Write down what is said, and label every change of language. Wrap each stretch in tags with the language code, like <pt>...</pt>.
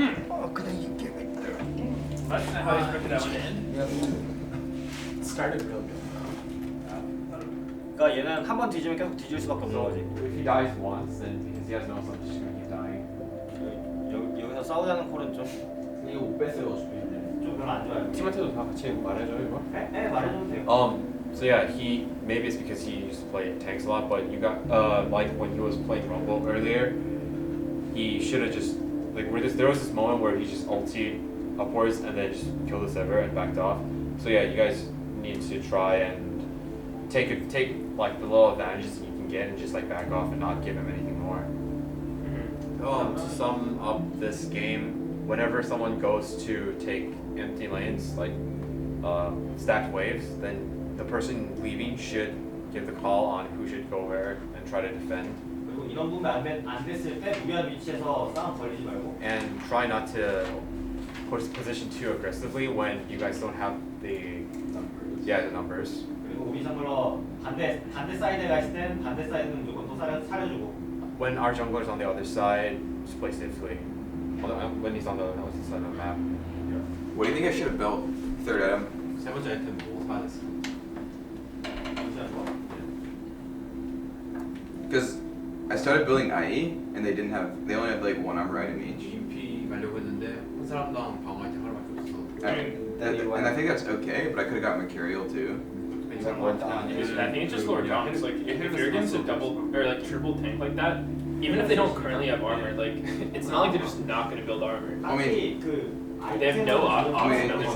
<en>Oh, could you get right there? That's not how you expected that one to end. It started real good.</en> <ko>그러니까 얘는 한 번 뒤지면 계속 뒤질 수밖에 없는 거지.</ko> <en>If he dies once, then because he has no son, he's just gonna keep dying.</en> <ko>여기서 싸우자는 콜은 좀 이거 못 뺐어요, 어차피. 좀 별로 안 좋아요. 팀한테도 다 같이 말해줘 이거. 네, 말해줘도 돼요.</ko> <en>So yeah, maybe it's because he used to play tanks a lot, but you got like when he was playing Rumble earlier, he should have just like there was this moment where he just ultied upwards and then just killed the server and backed off. So yeah, you guys need to try and take like the little advantages you can get and just like back off and not give him anything more. To sum up this game, whenever someone goes to take empty lanes like stacked waves, then the person leaving should give the call on who should go where and try to defend.</en> <ko>그리고 이런 부분 안 됐을 때 유리한 위치에서 싸움 벌리지 말고.</ko> <en>And try not to push the position too aggressively when you guys don't have the numbers.</en> <ko>그리고 우리 정글러 반대 사이드에 가 있을 땐 반대 사이드는 무조건 또 사려주고.</ko> <en>When our jungler's on the other side, just play safely. When he's on the other side of the map. What do you think I should have built? Third item.</en> <ko>세 번째 아이템 뭐 사야 됐어?</ko> <en>Because I started building IE and they only had like one armor item each.</en> <ko>EMP 가려고 했는데 한 사람당 방어 아이템 하나밖에 없어.</ko> <en>And I think that's okay, but I could have got Mercurial too. I think it's just lower down. It's like if you're against a double or like triple tank like that, even if they don't currently have armor, like it's not like they're just not gonna build armor. I mean, they have no option.</en>